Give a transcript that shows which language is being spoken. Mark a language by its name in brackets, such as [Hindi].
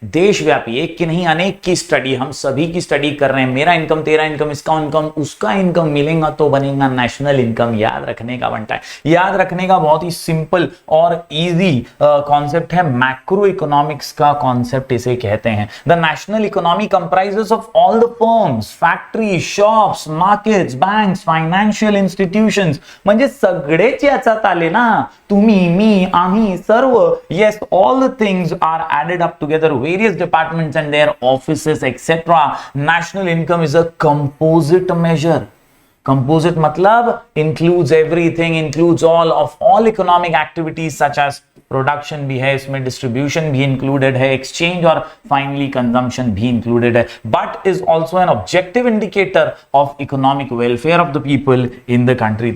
[Hindi] देशव्यापी, एक की नहीं अनेक की स्टडी, हम सभी की स्टडी कर रहे हैं। मेरा इनकम, तेरा इनकम, इसका इनकम, उसका इनकम मिलेगा तो बनेगा नेशनल इनकम। याद रखने का बनता है, याद रखने का बहुत ही सिंपल और इजी कॉन्सेप्ट है। मैक्रो इकोनॉमिक्स का कॉन्सेप्ट इसे कहते हैं। [English] the national economy comprises of all the firms, factory, shops, markets, banks, financial institutions, [Marathi] म्हणजे सगळेच याच्यात आले ना, तुम्ही, मी, आम्ही, सर्व. [English] Yes, all the things are added up together, various departments and their offices etc. National income is a composite measure. Composite [Hindi] मतलब [English] includes everything, includes all economic activities such as production [Hindi] भी है इसमें, [English] distribution [Hindi] भी included है, [English] exchange [Hindi] और [English] Finally consumption भी included है, but is also an objective indicator of economic welfare of the people in the country.